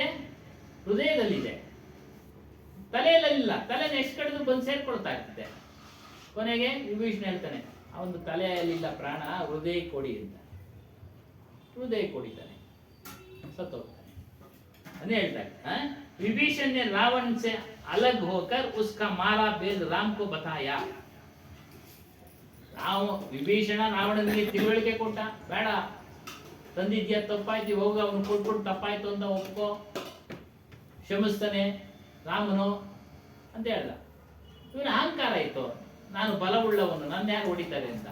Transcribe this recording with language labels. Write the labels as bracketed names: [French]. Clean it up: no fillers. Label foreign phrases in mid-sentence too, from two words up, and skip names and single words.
[Kannada] ಹೃದಯದಲ್ಲಿದೆ, ತಲೆಯಲ್ಲಿಲ್ಲ. ತಲೆನ ಎಷ್ಟು ಕಡಿದ್ರು ಬಂದು ಸೇರ್ಕೊಳ್ತಾ ಇರ್ತದೆ. ಕೊನೆಗೆ ವಿಭೀಷಣ ಹೇಳ್ತಾನೆ, ಅವನು ತಲೆಯಲ್ಲಿಲ್ಲ ಪ್ರಾಣ, ಹೃದಯ ಕೊಡಿ ಅಂತ. ಹೃದಯ ಕೊಡಿತಾನೆ, ಸತ್ತೋಗ್ತಾನೆ. ಅದೇ ಹೇಳ್ತಾರೆ, [Hindi] विभीषण ने रावण से अलग होकर उसका मारा भेद राम को बताया. [Kannada] ವಿಭೀಷಣ ರಾವಣನಿಗೆ ತಿಳುವಳಿಕೆ ಕೊಟ್ಟ, ಬೇಡ ತಂದಿದ್ಯಾ ತಪ್ಪಾಯ್ತು, ಹೋಗ ಅವನು ಕೊಟ್ಬಿಟ್ಟು ತಪ್ಪಾಯ್ತು ಅಂತ ಒಪ್ಕೋ, ಕ್ಷಮಿಸ್ತಾನೆ ರಾಮನು ಅಂತ ಹೇಳ್ದ. ಇವನ ಅಹಂಕಾರ ಇತ್ತು, ನಾನು ಬಲವುಳ್ಳವನು, ನನ್ನ ಯಾರು ಹೊಡಿತಾರೆ ಅಂತ.